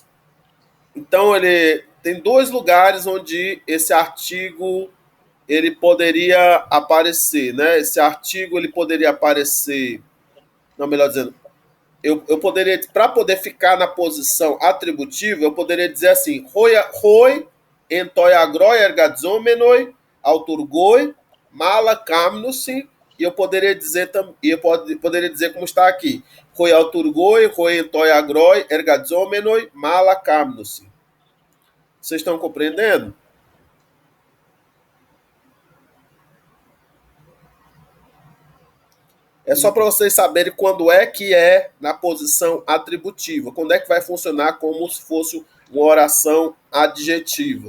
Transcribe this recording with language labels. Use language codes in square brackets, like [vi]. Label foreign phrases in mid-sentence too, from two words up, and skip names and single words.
[pt] Então ele tem dois lugares onde esse artigo ele poderia aparecer, né? Esse artigo ele poderia aparecer, não, melhor dizendo, eu poderia, para poder ficar na posição atributiva, eu poderia dizer assim, [el] οἱ, ἐν τῷ ἀγρῷ, ἐργαζόμενοι, αὐτουργοί, μάλα, κάμνουσι, [pt] e eu poderia dizer poderia dizer como está aqui, [el] οἱ αὐτουργοί, οἱ ἐν τῷ ἀγρῷ, ἐργαζόμενοι, μάλα, κάμνουσι. [pt] Vocês estão compreendendo? É só para vocês saberem quando é que é na posição atributiva, quando é que vai funcionar como se fosse uma oração adjetiva.